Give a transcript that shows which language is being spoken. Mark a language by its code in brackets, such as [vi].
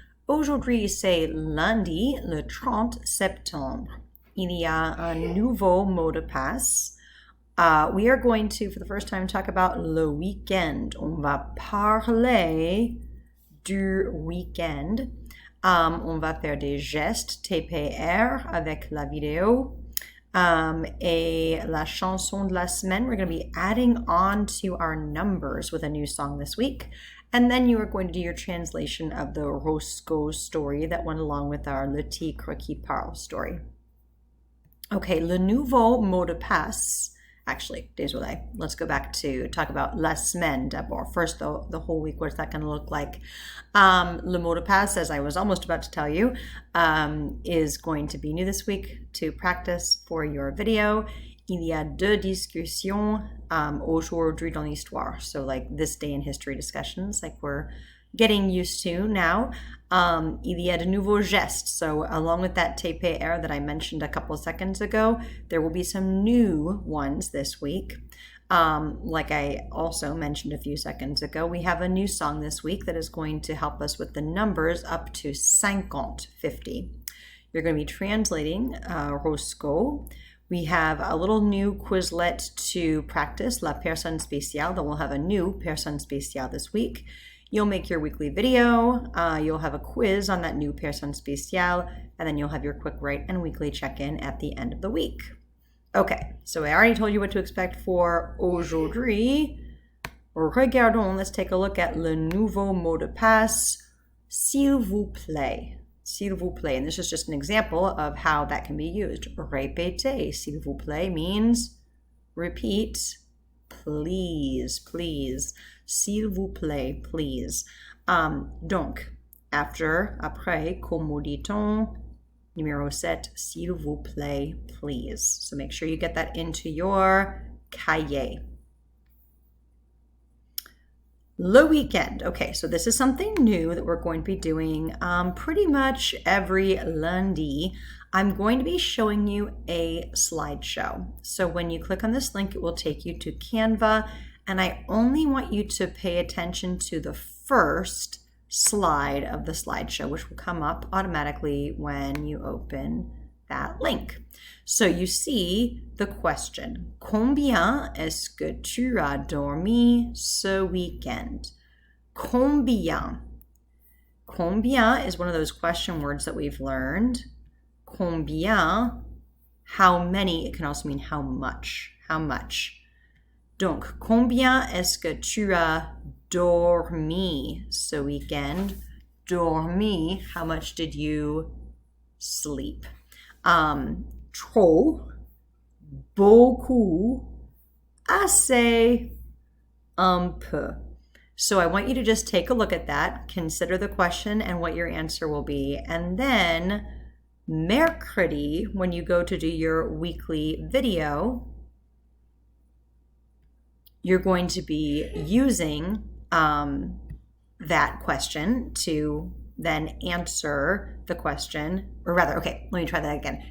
[fr] Aujourd'hui, c'est lundi, le 30 septembre. Il y a un nouveau mot de passe. [en] We are going to, for the first time, talk about le week-end. [fr] On va parler du week-end. On va faire des gestes TPR avec la vidéo. Et la chanson de la semaine, [en] we're going to be adding on to our numbers with a new song this week. And then you are going to do your translation of the R7OL story that went along with our Le Tigre qui parle story. [fr] Okay, le nouveau mot de passe. [en] Actually, [fr] désolé. [en] Let's go back to talk about [fr] la semaine d'abord. [en] First, the whole week, what's that going to look like? [fr] Le mot de passe, [en] as I was almost about to tell you, is going to be new this week to practice for your video. [fr] Il y a deux discussions aujourd'hui dans l'histoire. [en] So like this day in history discussions, like we're getting used to now. [fr] Il y a de nouveaux gestes. [en] So along with that TPR that I mentioned a couple of seconds ago, there will be some new ones this week. Like I also mentioned a few seconds ago, we have a new song this week that is going to help us with the numbers up to 50. You're going to be translating R7OL. We have a little new Quizlet to practice, La Personne Spéciale, that we'll have a new Personne Spéciale this week. You'll make your weekly video, you'll have a quiz on that new Personne Spéciale, and then you'll have your quick write and weekly check-in at the end of the week. Okay, so I already told you what to expect for aujourd'hui. [fr] Regardons, [en] let's take a look at [fr] le nouveau mot de passe, s'il vous plaît. S'il vous plaît, [en] and this is just an example of how that can be used. [fr] Répétez, s'il vous plaît [en] means repeat, please, please. [fr] S'il vous plaît, [en] please. [fr] Donc, après, comment dit-on? Numéro 7, s'il vous plaît, please. [en] So make sure you get that into your cahier. Le weekend. Okay, so this is something new that we're going to be doing pretty much every lundi. I'm going to be showing you a slideshow. So when you click on this link, it will take you to Canva, and I only want you to pay attention to the first slide of the slideshow, which will come up automatically when you open that link. So you see the question, [fr] combien est-ce que tu as dormi ce week-end? [en] Combien. Combien is one of those question words that we've learned. Combien, how many, it can also mean how much, how much. [fr] Donc, combien est-ce que tu as dormi ce week-end? [en] Dormi, how much did you sleep? [fr] Trop, beaucoup, assez, un peu. [en] So I want you to just take a look at that, consider the question and what your answer will be, and then mercredi, when you go to do your weekly video, you're going to be using that question to then answer the question, or rather, okay, let me try that again.